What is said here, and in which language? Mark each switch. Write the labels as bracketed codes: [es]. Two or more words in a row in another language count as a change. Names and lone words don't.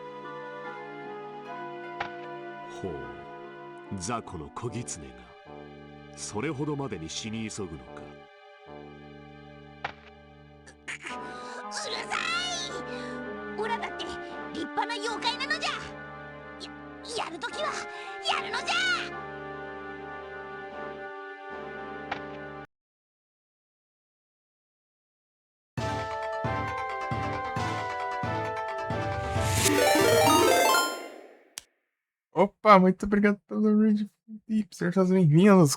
[ja] ほう、雑魚の小狐がそれほどまでに死に急ぐのか。うるさい。オラだって立派な妖怪なのじゃ。やるときはやるのじゃ。 [pt] Opa, muito obrigado pelo raid. Sejam bem-vindos.